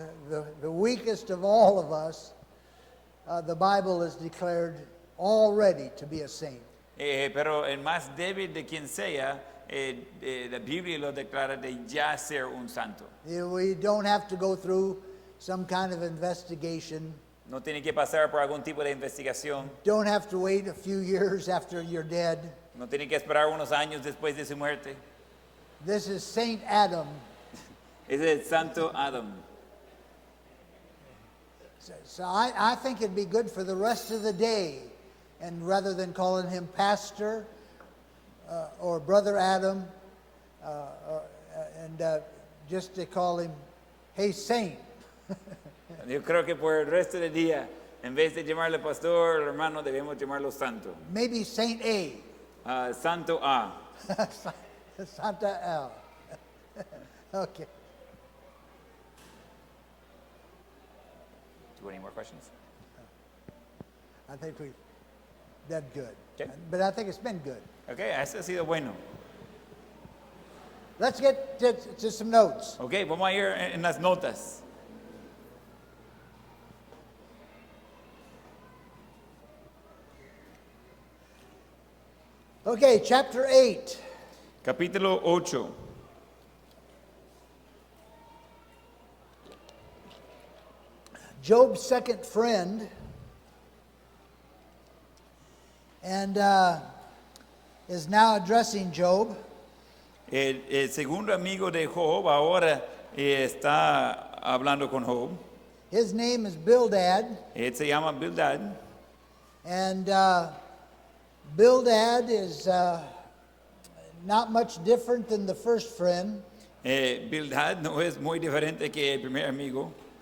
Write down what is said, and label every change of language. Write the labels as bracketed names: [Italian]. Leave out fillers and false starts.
[English] The weakest of all of us, the Bible has declared already to be a saint. [Spanish] Pero el más débil de quien sea, la Biblia lo declara de ya ser un santo. [English] We don't have to go through some kind of investigation. [Spanish] No tiene que pasar por algún tipo de investigación. [English] Don't have to wait a few years after you're dead. [Spanish] No tiene que esperar unos años después de su muerte. [English] This is Saint Adam. [Spanish] Es el santo Adam. [English] So I think it'd be good for the rest of the day, and rather than calling him Pastor or Brother Adam, and just to call him, hey, saint. [Spanish] Yo creo que por el resto del día, en vez de llamarle pastor, hermano, debemos llamarlo santo. [English] Maybe Saint A. [Spanish] Santo A. Santa L. Okay. [English] Do you have any more questions? I think we've done good. Okay. But I think it's been good. [Spanish] Okay, eso ha sido bueno. [English] Let's get to some notes. [Spanish] Okay, vamos a ir en las notas. [English] Okay, chapter 8. [Spanish] Capítulo 8. [English] Job's second friend, and is now addressing Job. [Spanish] El segundo amigo de Job ahora está hablando con Job. [English] His name is Bildad, [Spanish] Él se llama Bildad. [English] and Bildad is not much different than the first friend, [Spanish] Bildad no es muy diferente que el primer amigo.